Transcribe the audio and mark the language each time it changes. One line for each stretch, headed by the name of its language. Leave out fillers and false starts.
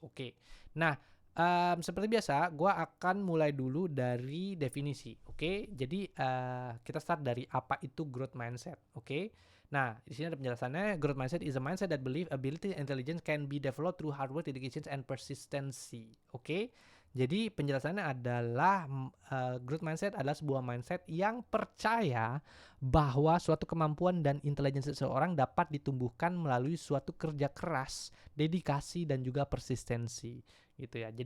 Indonesian: Oke, nah seperti biasa, gue akan mulai dulu dari definisi. Oke, jadi kita start dari apa itu growth mindset. Oke, nah di sini ada penjelasannya.
English: Growth mindset is a mindset that believe ability and intelligence can be developed through hard work, dedication, and persistency.
Indonesian: Oke, jadi penjelasannya adalah growth mindset adalah sebuah mindset yang percaya bahwa suatu kemampuan dan intelijensi seseorang dapat ditumbuhkan melalui suatu kerja keras, dedikasi, dan juga persistensi gitu ya.